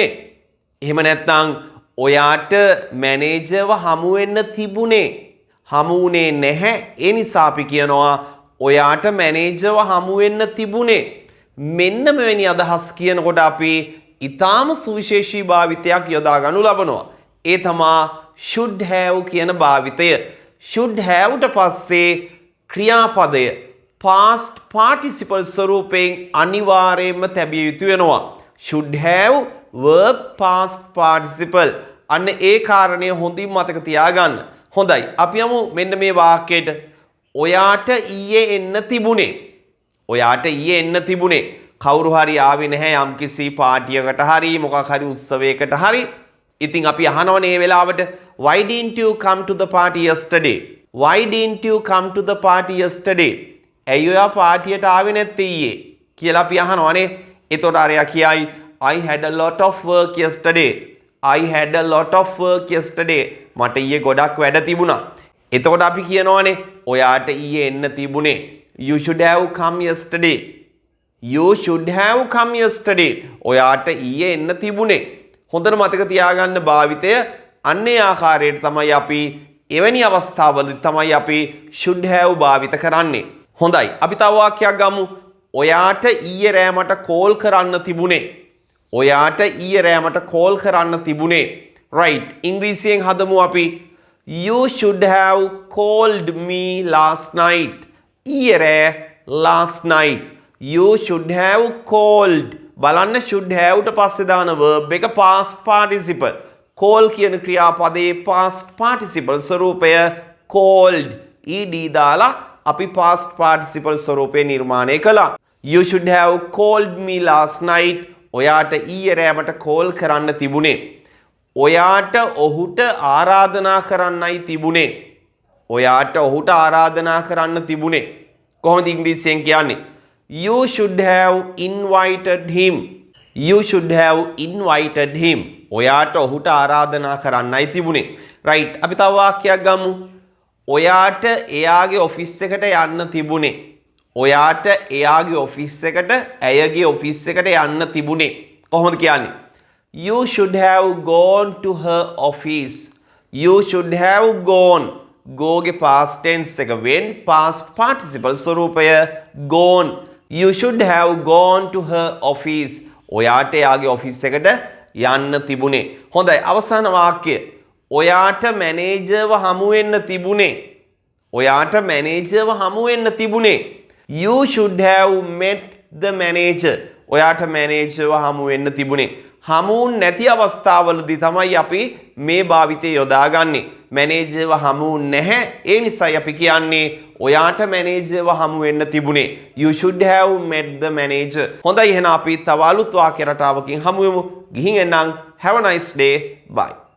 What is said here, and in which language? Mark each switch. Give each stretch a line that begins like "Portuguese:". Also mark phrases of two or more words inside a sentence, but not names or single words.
Sinhala: එහෙම නැත්නම් ඔයාට මැනේජර්ව හමු වෙන්න තිබුණේ. හමු වුණේ නැහැ. ඒ නිසා අපි කියනවා ඔයාට මැනේජර්ව හමු වෙන්න තිබුණේ. මෙන්න මෙවැනි අදහස් කියනකොට අපි ඊටාම සුවිශේෂී භාවිතයක් යොදා ගන්නු ලබනවා. ඒ තමා
English: should have
Sinhala: කියන භාවිතය.
English: should have
Sinhala: ට පස්සේ ක්‍රියාපදය
English: past participle
Sinhala: ස්වරූපයෙන් අනිවාර්යයෙන්ම තැබිය යුතු වෙනවා.
English: should have verb past participle.
Sinhala: අන්න ඒ කාරණය හොඳින් මතක තියාගන්න. හොඳයි. අපි යමු මෙන්න මේ වාක්‍යයට. ඔයාට ඊයේ එන්න තිබුණේ. ඔයාට ඊයේ එන්න තිබුණේ. කවුරු හරි ආවේ නැහැ යම්කිසි පාටියකට හරි මොකක් හරි උත්සවයකට හරි. ඉතින් අපි අහනවනේ මේ වෙලාවට
English: why didn't you come to the party yesterday? Why didn't you come to the party yesterday?
Sinhala: ඇයි ඔයා පාටියට ආවේ නැත්තේ ඊයේ කියලා අපි අහනවනේ. එතකොට අරයා කියයි
English: I had a lot of work yesterday. I had a lot of work yesterday.
Sinhala: මට ඊයේ ගොඩක් වැඩ තිබුණා. එතකොට අපි කියනවනේ ඔයාට ඊයේ එන්න තිබුණේ.
English: You should have come yesterday. You should have come yesterday.
Sinhala: ඔයාට ඊයේ එන්න තිබුණේ. හොඳට මතක තියාගන්න භාවිතය අන්නේ ආකාරයට තමයි අපි එවැනි අවස්ථාවලදී තමයි අපි
English: should have
Sinhala: භාවිත කරන්නේ. හොඳයි. අපි තව වාක්‍යයක් ගමු. ඔයාට ඊයේ රෑ මට කෝල් කරන්න තිබුණේ. ඔයාට ඊයේ රෑ මට කෝල් කරන්න තිබුණේ. right. ඉංග්‍රීසියෙන් හදමු අපි.
English: You should have called me last night.
Sinhala: ඊයේ රෑ
English: last night. You should have called.
Sinhala: බලන්න
English: should have
Sinhala: ට පස්සේ දාන verb එක
English: past participle.
Sinhala: call කියන ක්‍රියාපදයේ
English: past participle
Sinhala: ස්වරූපය called. ed දාලා අපි
English: past participle
Sinhala: ස්වරූපේ නිර්මාණය කළා.
English: You should have called me last night.
Sinhala: ඔයාට ඊයේ රෑ මට කෝල් කරන්න තිබුණේ. ඔයාට ඔහුට ආරාධනා කරන්නයි තිබුණේ. ඔයාට ඔහුට ආරාධනා කරන්න තිබුණේ. කොහොමද ඉංග්‍රීසියෙන් කියන්නේ?
English: You should have invited him. You should have invited him.
Sinhala: ඔයාට ඔහුට ආරාධනා කරන්නයි තිබුණේ. right. අපි තව වාක්‍යයක් ගමු. ඔයාට එයාගේ ඔෆිස් එකට යන්න තිබුණේ. ඔයාට එයාගේ ඔෆිස් එකට ඇයගේ ඔෆිස් එකට යන්න තිබුණේ. කොහොමද කියන්නේ?
English: You should have gone to her office. You should have gone. go ගේ past tense එක when past participle ස්වරූපය gone. You should have gone to her office.
Sinhala: ඔයාට එයාගේ ඔෆිස් එකට යන්න තිබුණේ. හොඳයි. අවසාන වාක්‍යය. ඔයාට මැනේජර්ව හමු වෙන්න තිබුණේ. ඔයාට මැනේජර්ව හමු වෙන්න තිබුණේ.
English: You should have met the manager.
Sinhala: ඔයාට මැනේජර්ව හමු වෙන්න තිබුණේ. හමු නැති අවස්ථාවලදී තමයි අපි මේ භාවිතය යොදාගන්නේ. මැනේජර්ව හමු නැහැ. ඒ නිසායි අපි කියන්නේ ඔයාට මැනේජර්ව හමු වෙන්න තිබුණේ.
English: You should have met the manager.
Sinhala: හොඳයි එහෙනම් අපි තව අලුත් වාක්‍ය රටාවකින් හමු වෙමු. ගිහින් එන්නම්.
English: Have a nice day. Bye.